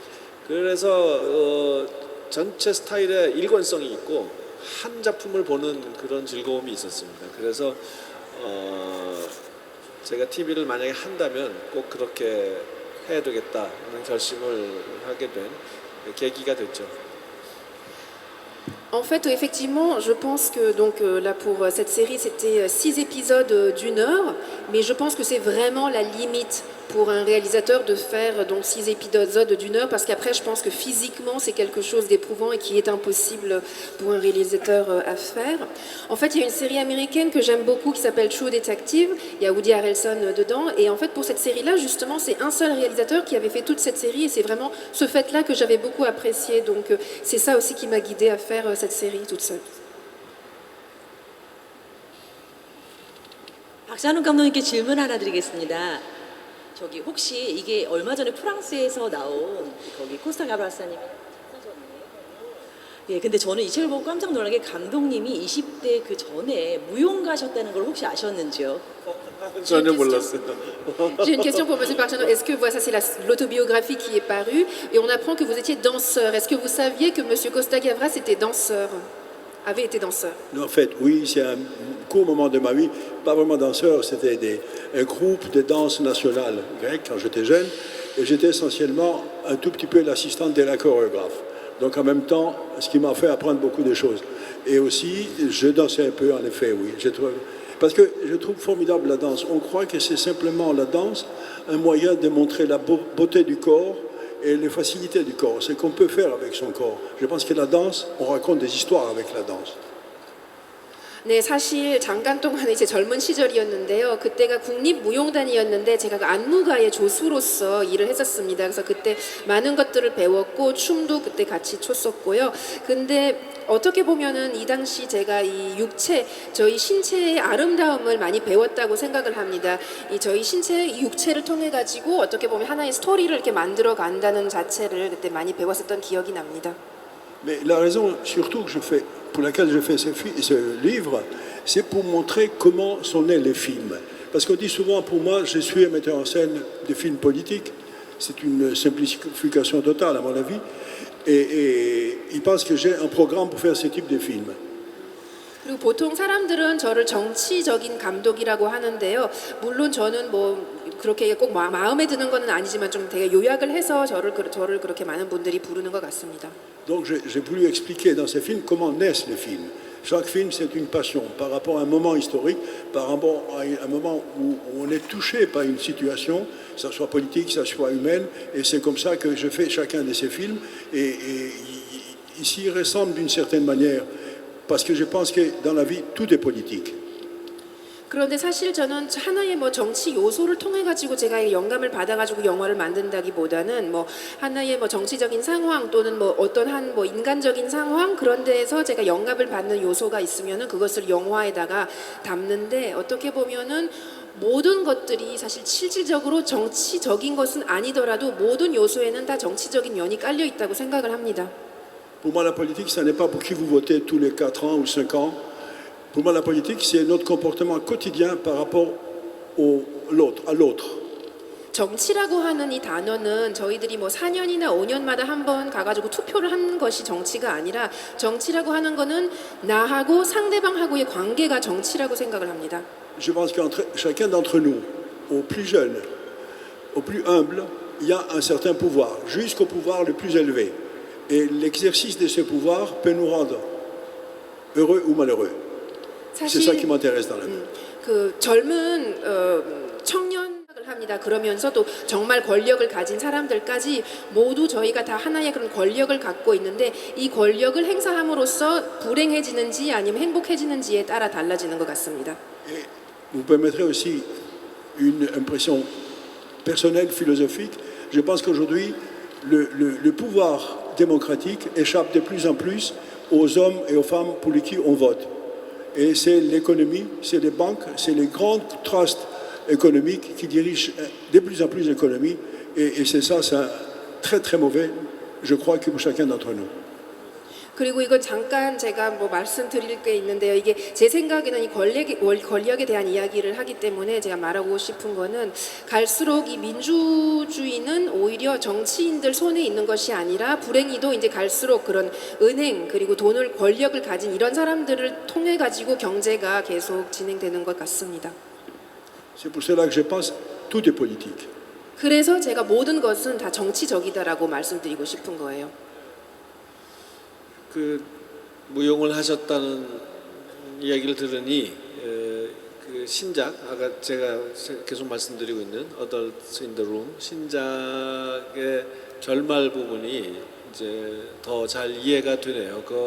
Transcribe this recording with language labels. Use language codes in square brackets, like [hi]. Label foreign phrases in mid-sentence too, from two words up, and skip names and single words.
[ko] 그래서 전체 스타일에 일관성이 있고 한 작품을 보는 그런 즐거움이 있었습니다. 그래서 제가 TV를 만약에 한다면 꼭 그렇게 해야 되겠다는 결심을 하게 된 계기가 됐죠. [fr] En fait, effectivement, je pense que donc là pour cette série, c'était 6 épisodes d'une heure, mais je pense que c'est vraiment la limite pour un réalisateur de faire donc 6 épisodes d'une heure, parce qu'après, je pense que physiquement, c'est quelque chose d'éprouvant et qui est impossible pour un réalisateur à faire. En fait, il y a une série américaine que j'aime beaucoup qui s'appelle True Detective. Il y a Woody Harrelson dedans, et en fait, pour cette série-là, justement, c'est un seul réalisateur qui avait fait toute cette série, et c'est vraiment ce fait-là que j'avais beaucoup apprécié. Donc, c'est ça aussi qui m'a guidée à faire cette série toute seule. [ko] 박찬욱 감독님께 질문 하나 드리겠습니다. 저기 혹시 이게 얼마 전에 프랑스에서 나온 거기 코스타 가브라사님이 예, 근데 저는 이 책을 보고 깜짝 놀란 게 감독님이 20대 그 전에 무용가셨다는 걸 혹시 아셨는지요? 전혀 몰랐어요. [fr] J'ai une question pour M. Parchano. Est-ce que voilà, ça c'est l'autobiographie qui est parue et on apprend que vous étiez danseur. Est-ce que vous saviez que M. Costa Gavras était danseur, avait été danseur? En fait, oui, c'est un court moment de ma vie, pas vraiment danseur, c'était un groupe de danse nationale grecque quand j'étais jeune, et j'étais essentiellement un tout petit peu l'assistant de la chorégraphe. Donc en même temps, ce qui m'a fait apprendre beaucoup de choses. Et aussi, je dansais un peu, en effet, oui. Parce que je trouve formidable la danse. On croit que c'est simplement la danse un moyen de montrer la beauté du corps et les facilités du corps. C'est qu'on peut faire avec son corps. Je pense que la danse, on raconte des histoires avec la danse. [ko] 네, 사실 잠깐 동안 이제 젊은 시절이었는데요. 그때가 국립무용단이었는데 제가 그 안무가의 조수로서 일을 했었습니다. 그래서 그때 많은 것들을 배웠고 춤도 그때 같이 췄었고요. 근데 어떻게 보면은 이 당시 제가 이 육체, 저희 신체의 아름다움을 많이 배웠다고 생각을 합니다. 이 저희 신체, 이 육체를 통해 가지고 어떻게 보면 하나의 스토리를 이렇게 만들어 간다는 자체를 그때 많이 배웠었던 기억이 납니다. [fr] Mais la raison surtout pour laquelle je fais ce livre, c'est pour montrer comment sont nés les films. Parce qu'on dit souvent, pour moi, je suis un metteur en scène de films politiques. C'est une simplification totale, à mon avis. Et ils pensent que j'ai un programme pour faire ce type de films. [ko] 그리고 보통 사람들은 저를 정치적인 감독이라고 하는데요. 물론 저는 뭐 그렇게 꼭 마음에 드는 건 아니지만 좀 되게 요약을 해서 저를 그렇게 많은 분들이 부르는 것 같습니다. [fr] Donc j'ai voulu expliquer dans ces films comment naissent les films. Chaque film, c'est une passion par rapport à un moment historique, par rapport à un moment où on est touché par une situation, que ce soit politique, que ce soit humaine, et c'est comme ça que je fais chacun de ces films. Et ils s'y ressemblent d'une certaine manière, parce que je pense que dans la vie, tout est politique. [ko] 그런데 사실 저는 하나의 뭐 정치 요소를 통해 가지고 제가 영감을 받아 가지고 영화를 만든다기보다는 뭐 하나의 뭐 정치적인 상황 또는 뭐 어떤 한 뭐 인간적인 상황 그런 데에서 제가 영감을 받는 요소가 있으면은 그것을 영화에다가 담는데 어떻게 보면은 모든 것들이 사실 실질적으로 정치적인 것은 아니더라도 모든 요소에는 다 정치적인 면이 깔려 있다고 생각을 합니다. [fr] Pour moi, la politique, ce n'est pas pour qui vous votez tous les 4 ans ou 5 ans. Pour moi, la politique, c'est notre comportement quotidien par rapport à l'autre. [ko] 정치라고 하는 이 단어는 저희들이 뭐 4년이나 5년마다 한 번 가가지고 투표를 하는 것이 정치가 아니라 정치라고 하는 거는 나하고 상대방하고의 관계가 정치라고 생각을 합니다. [fr] Je pense qu'entre chacun d'entre nous, au plus jeune, au plus humble, il y a un certain pouvoir, jusqu'au pouvoir le plus élevé. Et l'exercice de ce pouvoir peut nous rendre heureux ou malheureux. C'est ça qui m'intéresse dans la vie. [ko] 그 젊은 청년을 합니다. 그러면서도 정말 권력을 가진 사람들까지 모두 저희가 다 하나의 그런 권력을 갖고 있는데 이 권력을 행사함으로써 불행해지는지 아니면 행복해지는지에 따라 달라지는 것 같습니다. [fr] Et vous permettrez aussi une impression personnelle, philosophique. Je pense qu'aujourd'hui, le pouvoir démocratique échappe de plus en plus aux hommes et aux femmes pour lesquels on vote. Et c'est l'économie, c'est les banques, c'est les grands trusts économiques qui dirigent de plus en plus l'économie. Et c'est ça, c'est très très mauvais, je crois, que pour chacun d'entre nous. [ko] 그리고 이건 잠깐 제가 뭐 말씀드릴 게 있는데요. 이게 제 생각에는 이 권력에 대한 이야기를 하기 때문에 제가 말하고 싶은 거는 갈수록 이 민주주의는 오히려 정치인들 손에 있는 것이 아니라 불행히도 이제 갈수록 그런 은행 그리고 돈을 권력을 가진 이런 사람들을 통해 가지고 경제가 계속 진행되는 것 같습니다. [fr] C'est pour cela que je pense tout est politique. [ko] 그래서 제가 모든 것은 다 정치적이다라고 말씀드리고 싶은 거예요. 그 무용을 하셨다는 이야기를 들으니 그 신작 아까 제가 계속 말씀드리고 있는 Adults in the Room 신작의 결말 부분이 이제 더 잘 이해가 되네요.